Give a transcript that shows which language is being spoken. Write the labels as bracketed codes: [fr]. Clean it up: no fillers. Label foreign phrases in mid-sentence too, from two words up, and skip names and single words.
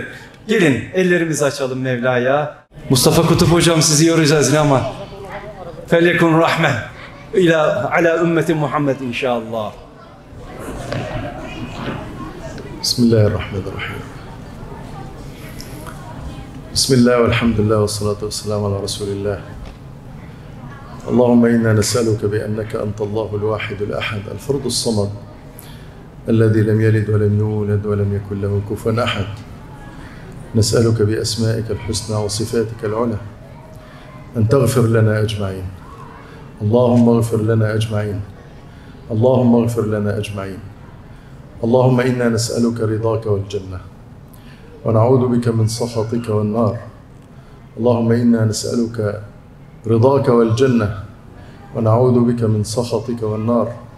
[tr] Gelin ellerimizi açalım Mevla'ya. Mustafa Kutup hocam sizi yoracağız ama [ar] فلكم رحمة على أمة محمد [tr] inşallah. [ar] Bismillahirrahmanirrahim. بسم الله و الحمد لله و الصلاة و السلام على رسول الله. اللهم إنا نسألك بأنك أنت الله الواحد الأحد الفرد الصمد الذي لم يلد ولم يولد ولم يكن له كفوا أحد نسألك بأسمائك الحسنى وصفاتك العلى أن تغفر لنا أجمعين اللهم اغفر لنا أجمعين اللهم اغفر لنا أجمعين اللهم إنا نسألك رضاك والجنة ونعوذ بك من سخطك والنار اللهم إنا نسألك رضاك والجنة ونعوذ بك من سخطك والنار